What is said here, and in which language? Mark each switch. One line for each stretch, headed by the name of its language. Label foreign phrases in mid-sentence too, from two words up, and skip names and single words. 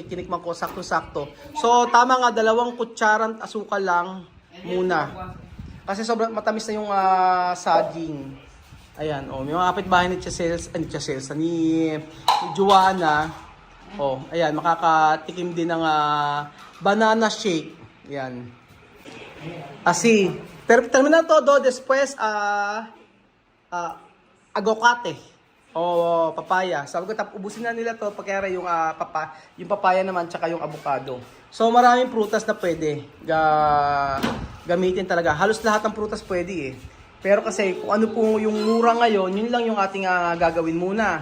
Filipino: Tinikman ko sakto-sakto. So, tama nga 2 kutsarang asukal lang muna. Kasi sobrang matamis na yung saging. Ayan, oh, may mga kapitbahay ni Chelsea, ni Joanna. Oh, ayan, makakatikim din ng
English: banana shake.
Filipino: Ayan.
Spanish: Así. Termina todo después agocate o papaya.
Filipino: Sabi ko ubusin na nila to pagkaya yung yung papaya naman tsaka yung avocado. So maraming prutas na pwede gamitin talaga. Halos lahat ng prutas pwede eh. Pero kasi kung ano po yung mura ngayon, yun lang yung ating gagawin muna.